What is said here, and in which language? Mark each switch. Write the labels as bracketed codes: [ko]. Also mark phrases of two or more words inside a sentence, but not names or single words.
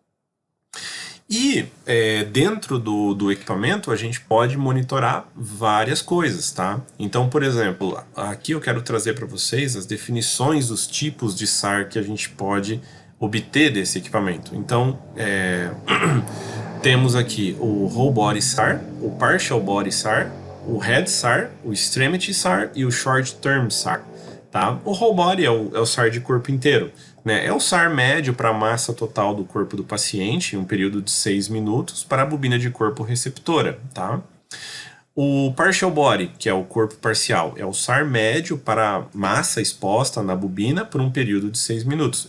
[pt] E dentro do equipamento a gente pode monitorar várias coisas, tá? Então, por exemplo, aqui eu quero trazer para vocês as definições dos tipos de SAR que a gente pode obter desse equipamento. Então, temos aqui o [en] Whole Body SAR, [pt] o [en] Partial Body SAR, [pt] o [en] Head SAR, [pt] o [en] Extremity SAR [pt] e o [en] Short Term SAR. [pt] Tá? O [en] Whole Body [pt] é o SAR de corpo inteiro. Né? É o SAR médio para a massa total do corpo do paciente, em um período de 6 minutos, para a bobina de corpo receptora. Tá? [en] O Partial Body, [pt] que é o corpo parcial, é o SAR médio para a massa exposta na bobina por um período de 6 minutos.